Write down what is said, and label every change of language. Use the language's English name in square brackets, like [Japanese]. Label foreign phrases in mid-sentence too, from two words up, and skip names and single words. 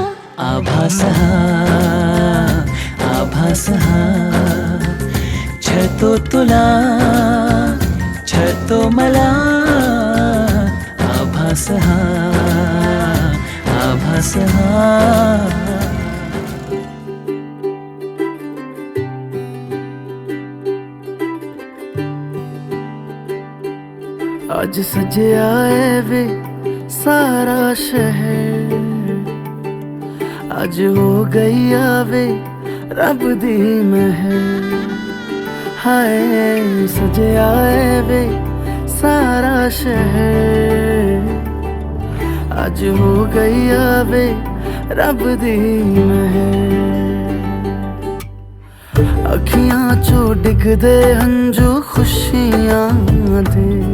[Marathi] आभास हा छळतो तुला छळतो मला आभास हा [Punjabi] ਅੱਜ ਸਜਿਆ ਹੈ ਵੇ ਸਾਰਾ ਸ਼ਹਿਰ ਅੱਜ ਹੋ ਗਈ ਆਵੇ ਰੱਬ ਦੀ ਮਿਹਰ ਹਾਏ ਸਜਿਆ ਹੈ ਵੇ ਸਾਰਾ ਸ਼ਹਿਰ ਅੱਜ ਹੋ ਗਈ ਆਵੇ ਰੱਬ ਦੀ ਮਿਹਰ ਅੱਖੀਆਂ ਚੋਂ ਡਿੱਗਦੇ ਹੰਝੂ ਖੁਸ਼ੀਆਂ ਦੇ